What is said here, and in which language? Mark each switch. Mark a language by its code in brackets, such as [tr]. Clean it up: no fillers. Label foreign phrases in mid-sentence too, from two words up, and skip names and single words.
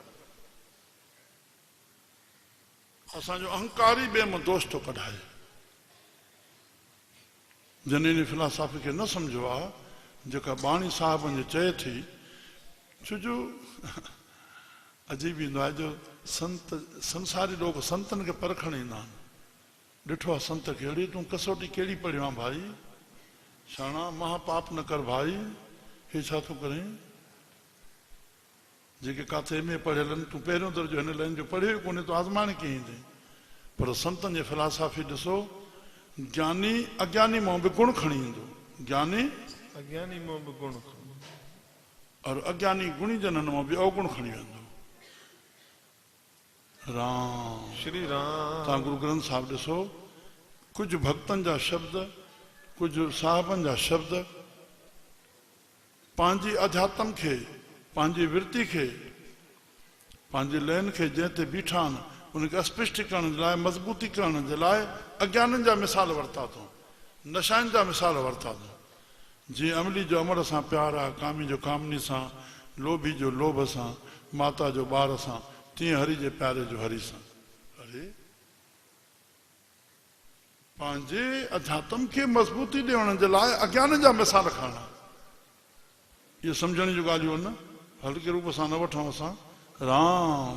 [sd] असांजो अहंकार ई ॿिए में दोष थो कढाए जिन इन फिलासफ़ी खे न सम्झो आहे जेका बाणी साहिबनि जो चए थी छोजो अजीब ईंदो आहे जो संत संसारी लोग संतनि खे परखण ईंदा आहिनि ॾिठो आहे संत खे अहिड़ी तूं कसोटी कहिड़ी पढ़ियो आहे भाई शाणा महापाप न कर भाई हे छा थो करें जेके काथे एम ए पढ़ियल आहिनि तूं पहिरियों दर्जो हिन लाइन जो पढ़ियो ई कोन्हे तूं आज़माइण कीअं ईंदे पर संतनि जी फिलासफ़ी ॾिसो ज्ञानी अज्ञानी मां बि गुण खणी ईंदो ज्ञानी अज्ञानी मों बि गुण और अज्ञानी गुणी जननि मां बि अवगुण खणी वेंदो राम श्री राम तव्हां गुरु ग्रंथ साहिब ॾिसो कुझु भक्तनि जा शब्द कुझु साहिबनि जा शब्द पंहिंजी अध्यात्म खे पंहिंजी वृत्ति खे पंहिंजी लयन खे जंहिं ते बीठा आहिनि उनखे अस्पष्ट करण जे लाइ मज़बूती करण जे लाइ अज्ञाननि जा मिसाल वरिता अथऊं नशाइनि जा मिसाल वरिता अथऊं जीअं अमली जो अमर सां प्यार आहे कामी जो कामनी सां लोभी जो लोभ सां माता जो ॿार सां तीअं हरि जे प्यारे जो हरि सां अरे पंहिंजे अध्यात्म खे मज़बूती ॾियण जे लाइ अज्ञान जा मिसाल खणणा इहे सम्झण जूं ॻाल्हियूं आहिनि हल्के रूप सां न वठूं असां राम